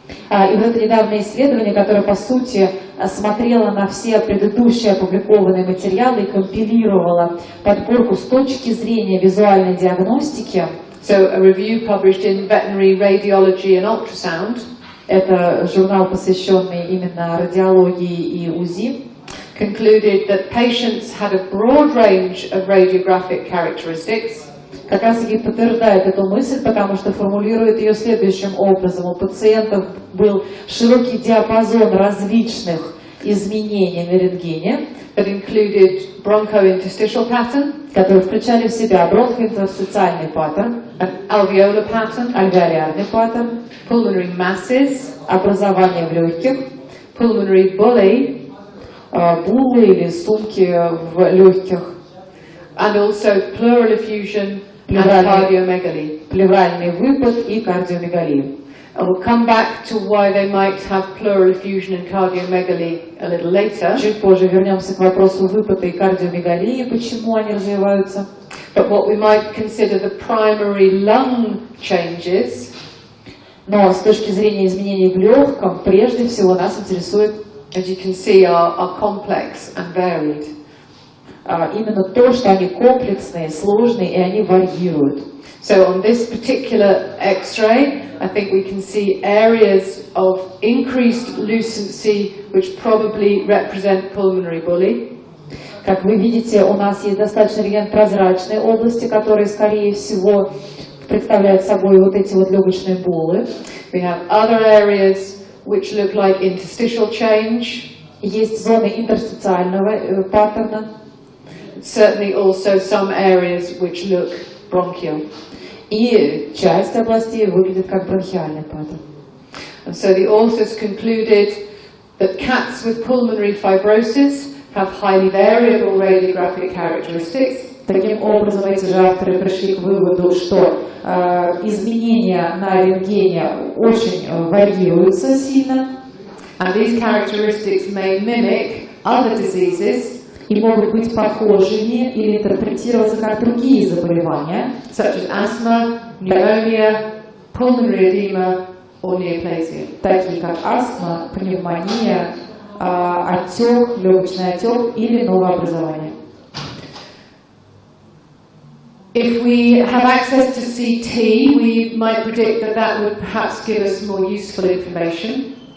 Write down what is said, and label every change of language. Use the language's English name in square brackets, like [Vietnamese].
[Russian] И вот это недавнее исследование, которое по сути смотрело на все предыдущие опубликованные материалы и компилировало подборку с точки зрения визуальной диагностики. [English] So a review published in Veterinary Radiology and Ultrasound. [Russian] Это журнал, посвященный именно радиологии и УЗИ. [English] Concluded that patients had a broad range of radiographic characteristics. [Russian] Как раз таки подтверждает эту мысль, потому что формулирует ее следующим образом. У пациентов был широкий диапазон различных изменений на рентгене, [English] That included bronchointerstitial pattern, [Russian] которые включали в себя бронхоинтерстициальный паттерн, [English] an alveolar pattern, [Russian] альвеолярный паттерн, [English] pulmonary masses, [Russian] образование в легких, [English] pulmonary bullae, [Russian] буллы или сумки в легких, [English] and also pleural effusion and cardiomegaly. [Russian] плевральный выпад и кардиомегалия. [English] And we'll come back to why they might have pleural effusion and cardiomegaly a little later. [Russian] Чуть позже вернемся к вопросу выпада и кардиомегалии, почему они развиваются. [English] But what we might consider the primary lung changes [Russian] Но с точки зрения изменений в легком, прежде всего нас интересует, [English] as you can see, are complex and varied. [Russian] Именно то, что они комплексные, сложные и они варьируют. [English] So on this particular X-ray, I think we can see areas of increased lucency which probably represent pulmonary bullae. [Russian] Как вы видите, у нас есть достаточно рентгенопрозрачные области, которые, скорее всего, представляют собой вот эти вот легочные буллы. [English] We have other areas which look like interstitial change. [Russian] Есть зоны интерстициального паттерна. [English] Certainly also some areas which look bronchial. [Russian] И часть областей выглядит как бронхиальный паттерн. [English] And so the authors concluded that cats with pulmonary fibrosis have highly variable radiographic characteristics. [Russian] Таким образом, эти же авторы пришли к выводу, что изменения на рентгене очень варьируются сильно. [English] And these characteristics may mimic other diseases, [Russian] и могут быть похожими или интерпретироваться как другие заболевания, [English] such as asthma, pneumonia, pulmonary edema or neoplasia. [Russian] Такие как астма, пневмония, отек, легочный отек или новообразование. [English] If we have access to CT, we might predict that that would perhaps give us more useful information.